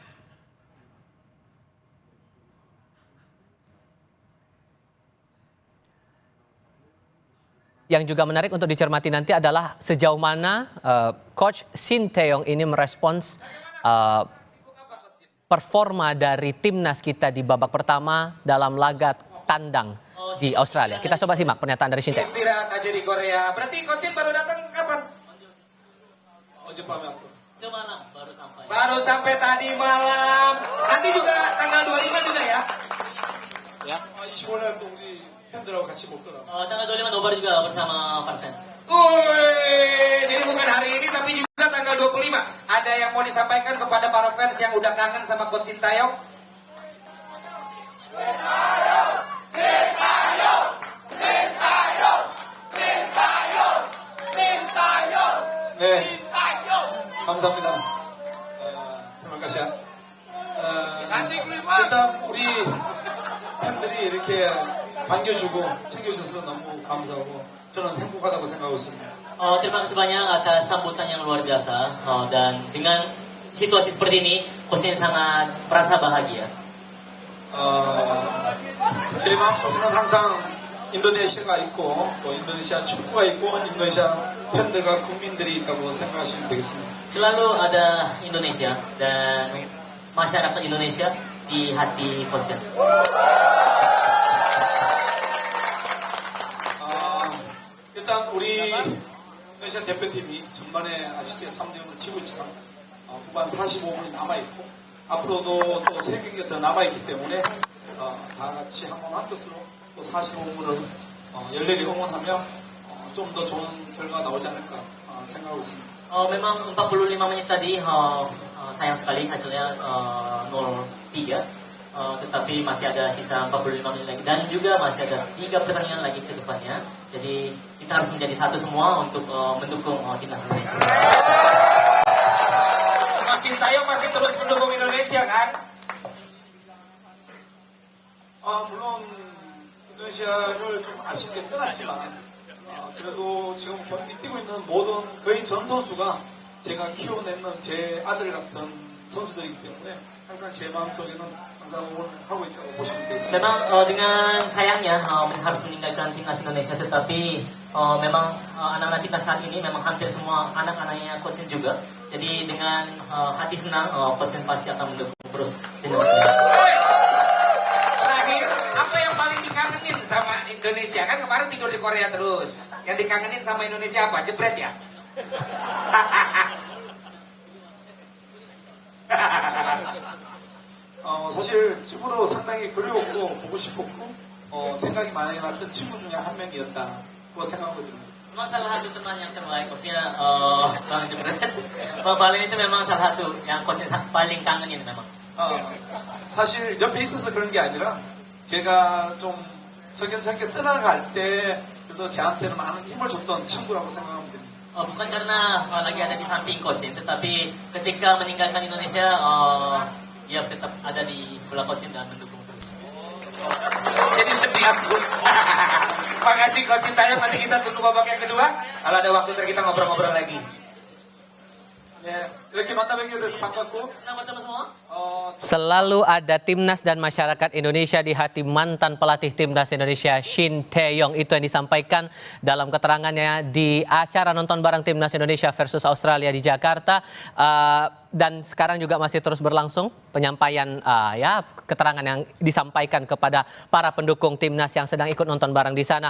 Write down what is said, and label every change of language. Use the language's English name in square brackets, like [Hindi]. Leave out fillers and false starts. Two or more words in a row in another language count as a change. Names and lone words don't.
[Indonesian] Yang juga menarik untuk dicermati nanti adalah sejauh mana Coach Shin Tae-yong ini merespons performa dari timnas kita di babak pertama dalam laga tandang di Australia. Kita coba simak pernyataan dari Shin Tae-yong. Istirahat aja di Korea. Berarti Coach Shin baru datang kapan? Semalam baru sampai. Baru sampai tadi malam. Nanti juga tanggal 25 juga ya? Ya. [Korean] 25년 또 우리 팬들하고 같이 먹더라. [Indonesian] Tanggal 25 nobar juga bersama para fans. Jadi bukan hari ini tapi juga tanggal 25. Ada yang mau disampaikan kepada para fans yang udah kangen sama Coach Sintayong? [Korean] 네, 감사합니다. [Indonesian] terima kasih. [Korean] 일단 우리 팬들이 이렇게 반겨주고 챙겨줘서 너무 감사하고 저는 행복하다고 생각하고 있습니다. [Indonesian] Terima kasih banyak atas sambutan yang luar biasa. Dan dengan situasi seperti ini, Coach Shin sangat merasa bahagia. [Korean] 제 마음속에는 항상 인도네시아가 있고 또 인도네시아 축구가 있고 인도네시아 팬들과 국민들이 있다고 생각하시면 되겠습니다. [Indonesian] Selalu ada Indonesia dan masyarakat Indonesia di hati Coach Shin. [Korean] 일단 우리 인도네시아 대표팀이 전반에 아쉽게 3대0으로 치고 있지만 후반 45분이 남아있고 앞으로도 또 3경기가 더 남아있기 때문에 다 같이 한 뜻으로 또 45분을 열렬히 응원하며 좀 더 좋은 결과가 나오지 않을까 생각하고 있습니다. [Indonesian] Memang 45 menit tadi sayang sekali hasilnya 0-3. Tetapi masih ada sisa 45 menit lagi dan juga masih ada 3 pertandingan lagi ke depannya. Jadi kita harus menjadi satu semua untuk mendukung timnas Indonesia. Mas Sintayong masih terus mendukung Indonesia kan? [Korean] 물론 인도네시아를 좀 아쉽게 떠났지만 그래도 지금 경기 뛰고 있는 모든 거의 전 선수가 제가 키워내는 제 아들 같은 선수들이기 때문에 항상 제 마음속에는 항상 응원하고 있다고 보시면 되겠습니다. [Indonesian] Memang dengan sayangnya harus meninggalkan timnas Indonesia, tetapi memang anak-anak timnas saat ini memang hampir semua anak-anaknya Coach Shin juga. Jadi dengan hati senang Coach Shin pasti akan mendukung terus timnas Indonesia. Terakhir, apa yang paling dikangenin sama Indonesia? Kan kemarin tidur di Korea terus. Yang dikangenin sama Indonesia apa? Jebret ya? [Korean] 사실 집으로 상당히 그리웠고 보고 싶었고 생각이 많이 났던 친구 중에 한 명이었다고 생각하거든요. [Indonesian] Memang salah satu teman yang terbaik Coachnya Bang Jebret. Bang Balin itu memang salah satu yang Coach paling kangenin memang. [Korean] 사실 옆에 있어서 그런 게 아니라 제가 좀 석연찮게 떠나갈 때 그래도 저한테는 많은 힘을 줬던 친구라고 생각하면 됩니다. [Indonesian] Bukan karena lagi ada di samping Coach Shin, tetapi ketika meninggalkan Indonesia, dia tetap ada di sebelah Coach Shin dan mendukung terus. Jadi sedih aku. Makasih Coach Sintayong, nanti kita tunggu babak yang kedua. Kalau ada waktu ntar kita ngobrol-ngobrol lagi. [Korean] 이렇게 만나뵙게 돼서 반갑고. [Indonesian] Selalu ada timnas dan masyarakat Indonesia di hati mantan pelatih timnas Indonesia Shin Tae-yong. Itu yang disampaikan dalam keterangannya di acara nonton bareng timnas Indonesia versus Australia di Jakarta. Dan sekarang juga masih terus berlangsung penyampaian keterangan yang disampaikan kepada para pendukung timnas yang sedang ikut nonton bareng di sana.